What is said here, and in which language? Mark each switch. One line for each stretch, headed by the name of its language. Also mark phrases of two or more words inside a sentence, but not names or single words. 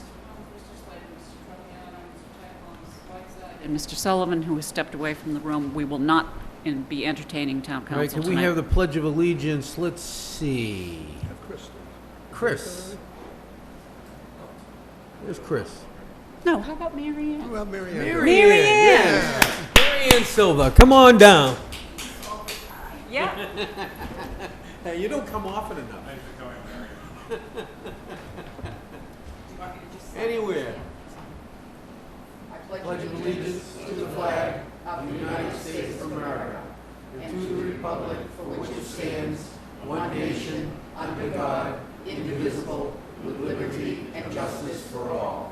English: Holmes, Mr. Slavin, Mr. Tropiano, Mr. Tadpole, Mrs. Whiteside, and Mr. Sullivan, who has stepped away from the room. We will not be entertaining town All right, council can tonight. we have the Pledge of Allegiance? Let's see. Chris. Where's Chris? No, how about Mary Ann? Well, Mary Ann. Mary Ann. Mary Ann Silva, come on down. Yeah. Hey, you don't come often enough. Anywhere. Pledge of allegiance to the flag of the United States of America and to the republic for which it stands, one nation, under God, indivisible, with liberty and justice for all.